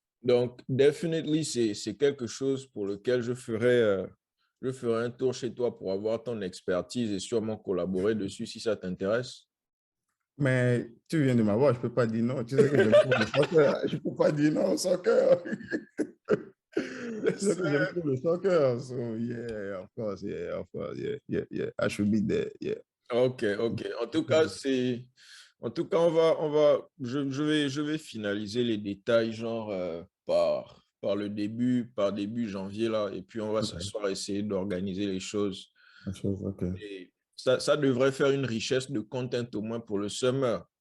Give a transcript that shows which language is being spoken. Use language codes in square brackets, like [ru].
[fr] Donc, definitely, c'est quelque chose pour lequel je ferai un tour chez toi pour avoir ton expertise et sûrement collaborer dessus si ça t'intéresse. Mais tu viens de m'avoir, je ne peux pas dire non. Tu sais que j'aime trop le soccer. Je ne peux pas dire non au soccer. Tu sais que j'aime trop le soccer. [en] So, yeah, of course, yeah, of course, yeah, yeah, yeah. I should be there, yeah. Ok, ok. [fr] En tout cas, je vais finaliser les détails, genre, par début janvier, là, et puis on va [en] Okay. [fr] s'asseoir, essayer d'organiser les choses. [en] Okay. [fr] Et ça devrait faire une richesse de content au moins pour le summer.